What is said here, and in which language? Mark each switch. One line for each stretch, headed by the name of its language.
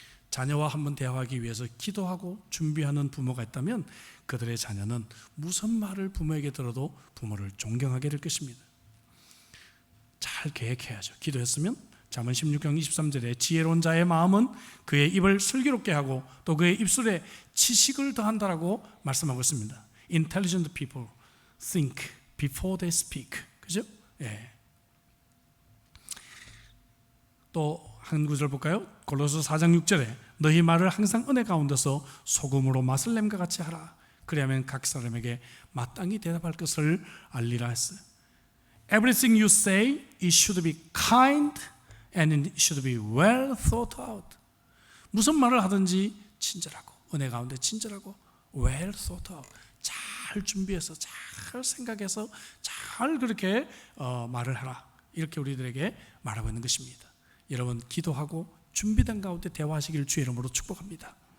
Korean: 자녀와 한번 대화하기 위해서 기도하고 준비하는 부모가 있다면 그들의 자녀는 무슨 말을 부모에게 들어도 부모를 존경하게 될 것입니다. 잘 계획해야죠. 기도했으면 잠언 16장 23절에 지혜로운 자의 마음은 그의 입을 슬기롭게 하고 또 그의 입술에 지식을 더한다라고 말씀하고 있습니다.
English: Intelligent people think before they speak.
Korean: 그죠? 예. 또 한 구절 볼까요? 골로새 4장 6절에 너희 말을 항상 은혜 가운데서 소금으로 맛을 냄과 같이 하라. 그리하면 각 사람에게 마땅히 대답할 것을 알리라 했어요.
English: Everything you say, it should be kind and it should be well thought out.
Korean: 무슨 말을 하든지 친절하고 은혜 가운데 친절하고
English: well thought out.
Korean: 잘 준비해서 잘 생각해서 잘 그렇게 말을 하라. 이렇게 우리들에게 말하고 있는 것입니다. 여러분 기도하고 준비된 가운데 대화하시기를 주의 이름으로 축복합니다.